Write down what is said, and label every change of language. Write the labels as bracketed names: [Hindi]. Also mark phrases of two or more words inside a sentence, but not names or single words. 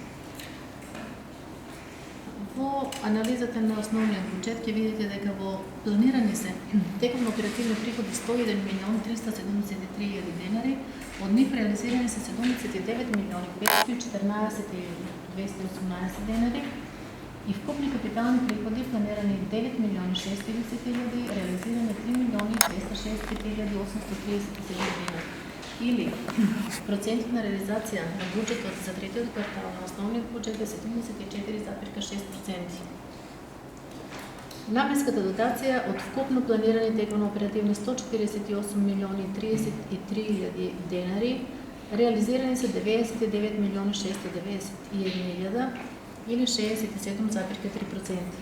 [Macedonian] Во анализата на основниот бюджет ќе видите дека во планирани се тековно оперативни приходи 101 милиони 373 хиляди денари, од нив реализирани се 79 милиони 514 хиляди 218 денари, и вкупни капитални приходи планирани 9 милиони 610 хиляди, реализирани 3 милиони 260 хиляди 837 денари. [Bulgarian] Или процентът на реализация на бюджетът за третият квартал на основният бюджет е 74,6%. [Macedonian] Наменската дотация от вкупно планирани тековно оперативни 148 милиони 33 хиляди денари, реализирани са 99 милиони 691 хиляда, или 67,3%.